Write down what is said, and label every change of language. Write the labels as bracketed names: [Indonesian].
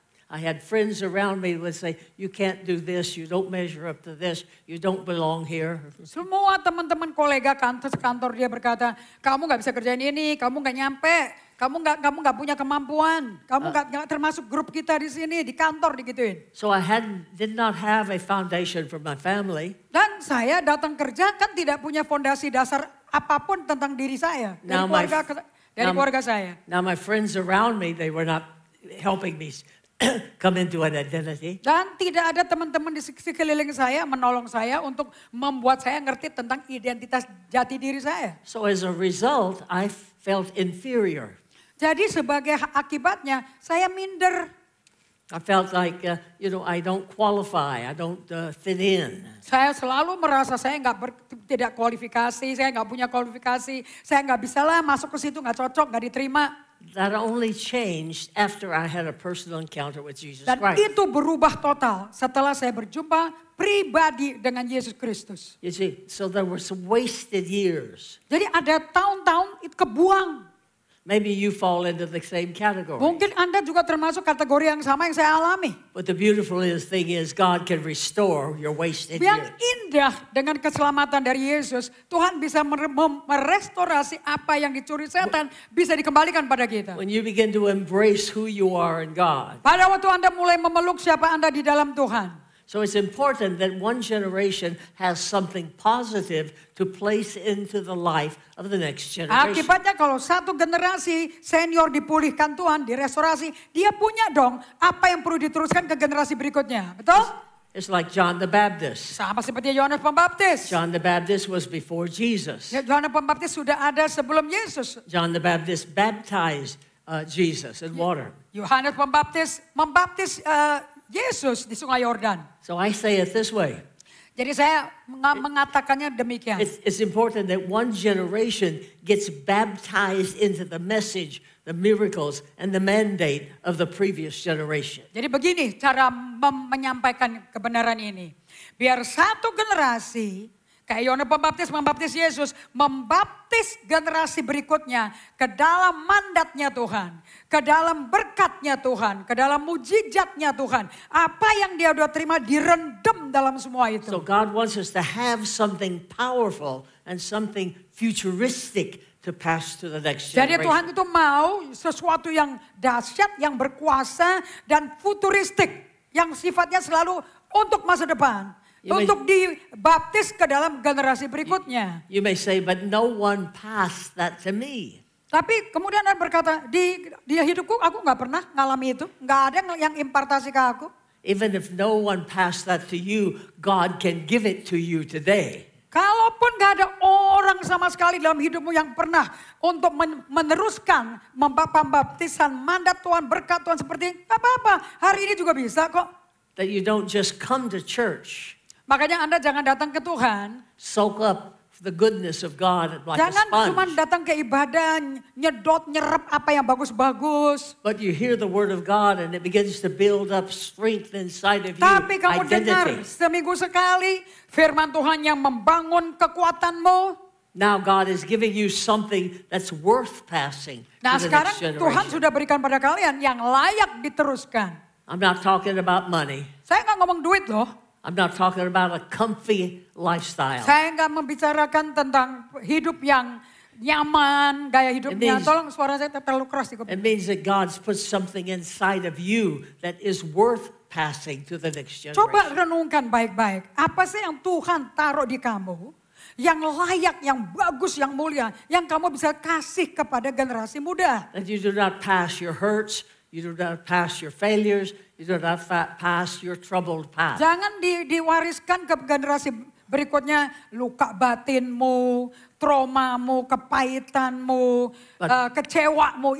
[English] I had friends around me who would say, you can't do this, you don't measure up to this, you don't belong here. [Indonesian] semua teman-teman kolega kantor dia berkata, kamu nggak bisa kerjain ini, kamu nggak nyampe, kamu nggak punya kemampuan, kamu nggak termasuk grup kita di sini di kantor digituin. [English] So I did not have a foundation for my family. [Indonesian] Dan saya datang kerja kan tidak punya fondasi dasar apapun tentang diri saya dari keluarga saya. [English] Now my friends around me, they were not helping me come into an identity. [Indonesian] Dan tidak ada teman-teman di sekeliling saya menolong saya untuk membuat saya ngerti tentang identitas jati diri saya. [English] So as a result, I felt inferior. [Indonesian] Jadi sebagai akibatnya saya minder. [English] I felt like, I don't qualify, I don't fit in. [Indonesian] Saya selalu merasa saya tidak kualifikasi, saya nggak punya kualifikasi, saya nggak bisa lah masuk ke situ, nggak cocok, nggak diterima. [English] That only changed after I had a personal encounter with Jesus [Indonesian] Dan [English] Christ. [Indonesian] itu berubah total setelah saya berjumpa pribadi dengan Yesus Kristus. [English] You see, so there were some wasted years. [Indonesian] Jadi ada tahun-tahun itu kebuang. [English] Maybe you fall into the same category. [Indonesian] Mungkin Anda juga termasuk kategori yang sama yang saya alami. [English] But the beautiful thing is God can restore your wasted [Indonesian] Yang [English] years. [Indonesian] indah dengan keselamatan dari Yesus, Tuhan bisa merestorasi apa yang dicuri setan, bisa dikembalikan pada kita. [English] When you begin to embrace who you are in God. [Indonesian] Pada waktu Anda mulai memeluk siapa Anda di dalam Tuhan. [English] So it's important that one generation has something positive to place into the life of the next generation. [Indonesian] Akibatnya kalau satu generasi senior dipulihkan Tuhan, direstorasi, dia punya dong apa yang perlu diteruskan ke generasi berikutnya. Betul? [English] It's like John the Baptist. [Indonesian] Sama seperti Yohanes Pembaptis. [English] John the Baptist was before Jesus. [Indonesian] Yohanes Pembaptis sudah ada sebelum Yesus. [English] John the Baptist baptized Jesus in water. [Indonesian] Yohanes Pembaptis membaptis Yesus di Sungai Yordan. [English] So I say it this way. [Indonesian] Jadi saya mengatakannya demikian. [English] It's important that one generation gets baptized into the message, the miracles, and the mandate of the previous generation. [Indonesian] Jadi begini cara menyampaikan kebenaran ini. Biar satu generasi Kayak Yohanes Pembaptis membaptis Yesus, membaptis generasi berikutnya ke dalam mandatnya Tuhan, ke dalam berkatnya Tuhan, ke dalam mujizatnya Tuhan. Apa yang dia udah terima direndam dalam semua itu. [English] So God wants us to have something powerful and something futuristic to pass to the next [Indonesian] Jadi [English] generation. [Indonesian] Tuhan itu mau sesuatu yang dahsyat, yang berkuasa dan futuristik, yang sifatnya selalu untuk masa depan. Untuk dibaptis ke dalam generasi berikutnya. [English] You may say, but no one passed that to me. [Indonesian] Tapi kemudian Anda berkata, di hidupku aku nggak pernah ngalami itu. Nggak ada yang impartasi ke aku. [English] Even if no one passed that to you, God can give it to you today. [Indonesian] Kalaupun nggak ada orang sama sekali dalam hidupmu yang pernah untuk meneruskan pembaptisan mandat Tuhan, berkat Tuhan seperti nggak apa-apa. Hari ini juga bisa kok. [English] That you don't just come to church. [Indonesian] Makanya Anda jangan datang ke Tuhan. [English] Soak up the goodness of God like [Indonesian] Jangan [English] a sponge. [Indonesian] cuma datang ke ibadah, nyerap apa yang bagus-bagus. [English] But you hear the word of God and it begins to build up strength inside of you. [Indonesian] Tapi kamu dengar [English] Identity. [Indonesian] seminggu sekali firman Tuhan yang membangun kekuatanmu. [English] Now God is giving you something that's worth passing [Indonesian] Nah [English] to the [Indonesian] sekarang [English] next generation. [Indonesian] sudah berikan pada kalian yang layak diteruskan. [English] I'm not talking about money. [Indonesian] Saya nggak ngomong duit loh. [English] I'm not talking about a comfy lifestyle. [Indonesian] Saya nggak membicarakan tentang hidup yang nyaman, gaya hidupnya. [English] means- [Indonesian] Tolong suara saya terlalu keras di kuping. [English] It means that God's put something inside of you that is worth passing to the next generation. [Indonesian] Coba renungkan baik-baik. Apa sih yang Tuhan taruh di kamu? Yang layak, yang bagus, yang mulia. Yang kamu bisa kasih kepada generasi muda. [English] That you do not pass your hurts, you do not pass your failures, you do not pass your troubled past. [Indonesian] Jangan diwariskan ke generasi berikutnya luka batinmu, traumamu, kepahitanmu, kecewamu.